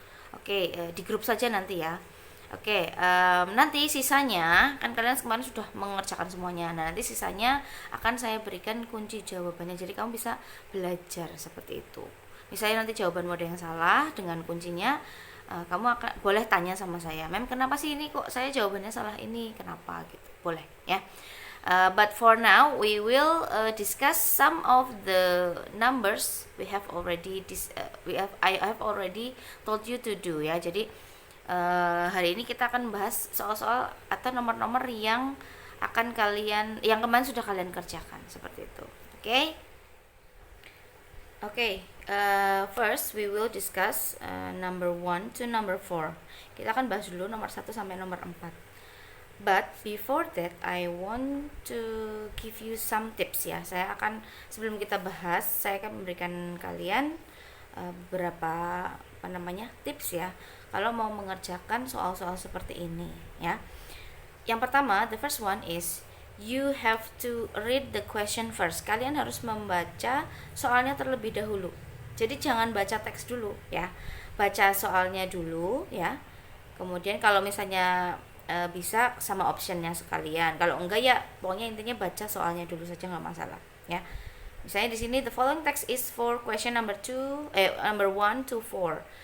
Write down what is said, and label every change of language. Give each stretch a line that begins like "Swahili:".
Indonesian: Oke, di grup saja nanti ya. Oke, nanti sisanya kan kalian kemarin sudah mengerjakan semuanya. Nah nanti sisanya akan saya berikan kunci jawabannya, jadi kamu bisa belajar seperti itu. Misalnya nanti jawabanmu ada yang salah dengan kuncinya, kamu akan boleh tanya sama saya, kenapa sih ini kok saya jawabannya salah ini, kenapa gitu, boleh ya.
English: But for now we will discuss some of the numbers we have already I have already told you to do ya.
Indonesian: Jadi hari ini kita akan bahas soal-soal atau nomor-nomor yang kemarin sudah kalian kerjakan seperti itu.
English: Okay, first we will discuss number 1 to number 4.
Indonesian: Kita akan bahas dulu nomor 1 sampai nomor 4.
English: But before that, I want to give you some tips ya.
Indonesian: Sebelum kita bahas, saya akan memberikan kalian beberapa tips ya. Kalau mau mengerjakan soal-soal seperti ini ya. Yang pertama,
English: the first one is you have to read the question first.
Indonesian: Kalian harus membaca soalnya terlebih dahulu. Jadi jangan baca teks dulu ya. Baca soalnya dulu ya. Kemudian kalau misalnya bisa sama optionnya sekalian. Kalau enggak ya pokoknya intinya baca soalnya dulu saja, nggak masalah ya. Misalnya di sini
English: the following text is for question number 1 to 4.